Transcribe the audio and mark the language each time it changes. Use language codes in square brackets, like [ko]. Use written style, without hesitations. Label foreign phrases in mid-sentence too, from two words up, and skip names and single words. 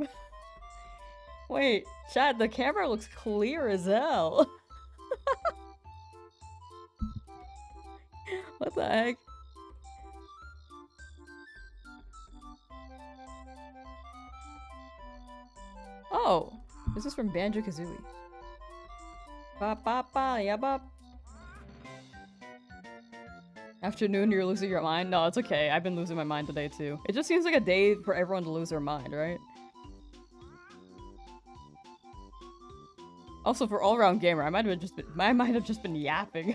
[en] Wait, chat, the camera looks clear as hell. What the heck? Oh, this is from Banjo-Kazooie. Ba ba ba ya ba. Afternoon, you're losing your mind? No, it's okay. I've been losing my mind today too. It just seems like a day for everyone to lose their mind, right? Also, for all-around gamer, I might have just been yapping.